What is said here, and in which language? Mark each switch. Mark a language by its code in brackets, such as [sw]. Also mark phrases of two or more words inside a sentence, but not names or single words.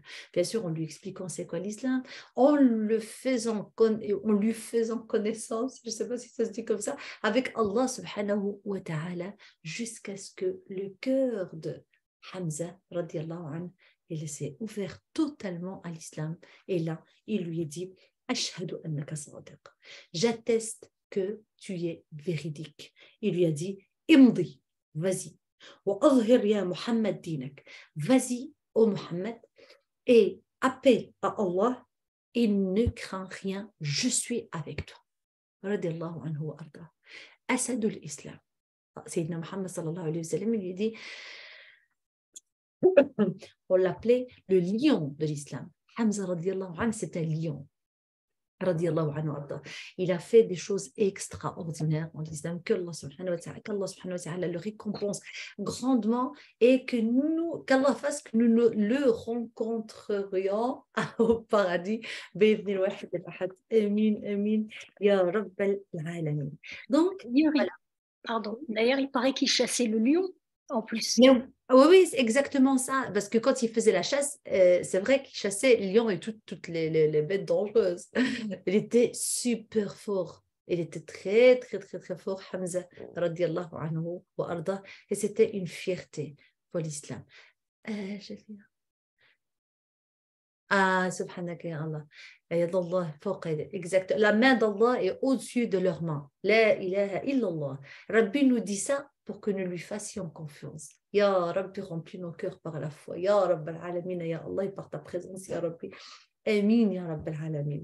[fr] Bien sûr, en lui expliquant c'est quoi l'islam, en lui faisant connaissance, je ne sais pas si ça se dit comme ça, avec [ar] الله سبحانه وتعالى, [fr] jusqu'à ce que le cœur de Hamza, [ar] رضي الله عنه, [fr] il s'est ouvert totalement à l'islam. Et là, il lui dit, [ar] أشهد أنك صادق. [fr] J'atteste que tu es véridique. Il lui a dit, Imdi, vas-y. [ar] وأظهر يا محمد دينك. [fr] Vas-y, ô Muhammad, et appelle à Allah et ne crains rien, je suis avec toi. [ar] رضي الله عنه وأرضاه. أسد الإسلام سيدنا محمد صلى الله عليه وسلم, [fr] il lui dit, on l'appelait le lion de l'islam. Hamza [ar] رضي الله عنه, [fr] c'est un lion. [ar] رضي الله عنه أرضاه. [fr] Il a fait des choses extraordinaires en l'islam, qu' [ar] الله سبحانه وتعالى [fr] le récompense grandement et qu'Allah fasse que nous le rencontrerions au paradis. [ar] آمين آمين يا رب العالمين. [fr] Donc, voilà. Pardon. D'ailleurs, il paraît qu'il chassait le lion en plus. Oui, c'est exactement ça. Parce que quand il faisait la chasse, c'est vrai qu'il chassait les lions et toutes les bêtes dangereuses. Il était super fort. Il était très, très, très, très fort, Hamza, [ar] رضي الله عنه وأرضاه. [fr] Et c'était une fierté pour l'islam. [ar] سبحانك يا الله. [fr] Exact. La main d'Allah est au-dessus de leurs mains. [ar] لا إله إلا الله. [fr] Rabbi nous dit ça pour que nous lui fassions confiance. [ar] يا رب, [fr] remplis nos cœurs par la foi. [ar] يا رب العالمين يا الله, [fr] et par ta présence, [ar] يا رب آمين يا رب العالمين.